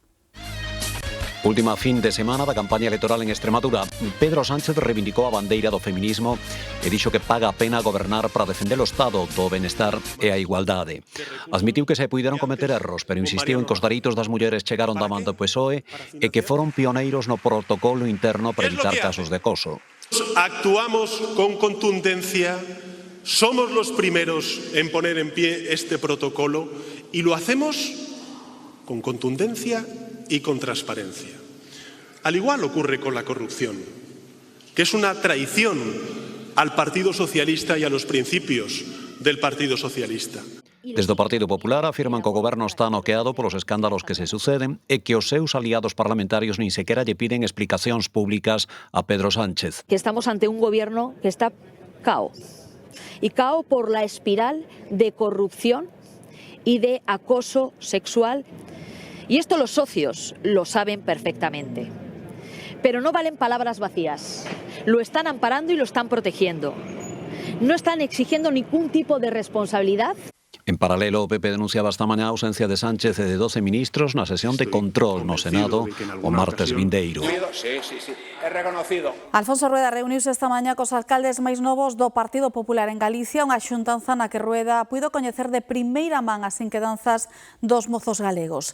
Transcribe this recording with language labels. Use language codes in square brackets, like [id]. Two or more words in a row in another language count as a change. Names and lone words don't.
[gl] Última fin de semana da campaña electoral en Extremadura. Pedro Sánchez reivindicou a bandeira do feminismo e dixo que paga a pena gobernar para defender o Estado do benestar e a igualdade. Admitiu que se puideron cometer erros, pero insistiu en que os dereitos das mulleres chegaron da man do PSOE e que foron pioneiros no protocolo interno para evitar casos de acoso. [es] Actuamos con contundencia, somos los primeros en poner en pie este protocolo y lo hacemos con contundencia y con transparencia. Al igual ocurre con la corrupción, que es una traición al Partido Socialista y a los principios del Partido Socialista. [gl] Desde o Partido Popular afirman que o goberno está noqueado polos escándalos que se suceden e que os seus aliados parlamentarios nin sequera lle piden explicacións públicas a Pedro Sánchez. [es] Que estamos ante un gobierno que está cao. Y cao por la espiral de corrupción y de acoso sexual. Y esto los socios lo saben perfectamente. Pero no valen palabras vacías. Lo están amparando y lo están protegiendo. No están exigiendo ningún tipo de responsabilidad. [gl] En paralelo, o PP denunciaba esta mañá a ausencia de Sánchez e de 12 ministros na sesión de control no Senado o martes vindeiro. Alfonso Rueda reuniuse esta mañá cos alcaldes máis novos do Partido Popular en Galicia, unha xuntanza na que Rueda puido coñecer de primeira man as inquedanzas dos mozos galegos.